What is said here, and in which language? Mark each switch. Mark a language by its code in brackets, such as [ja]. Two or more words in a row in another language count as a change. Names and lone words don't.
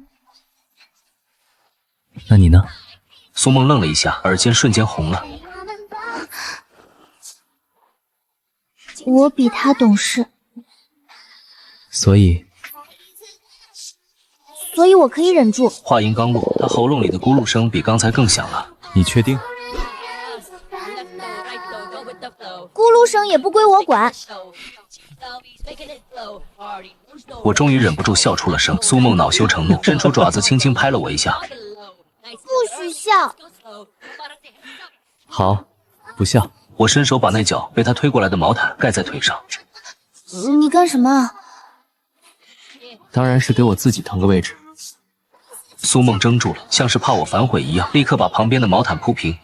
[zh] 那你呢？蘇夢愣了一下，耳尖瞬間紅了。我比他懂事。所以我可以忍住。話音剛落，他喉嚨裡的咕嚕聲比剛才更響了。你確定？咕嚕聲也不歸我管。我終於忍不住笑出了聲。蘇夢惱羞成怒，伸出爪子輕輕拍了我一下。不許笑。好，不笑。我伸手把那角被他推過來的毛毯蓋在腿上。你幹什麼？當然是給我自己騰個位置。蘇夢怔住了，像是怕我反悔一樣，立刻把旁邊的毛毯鋪平。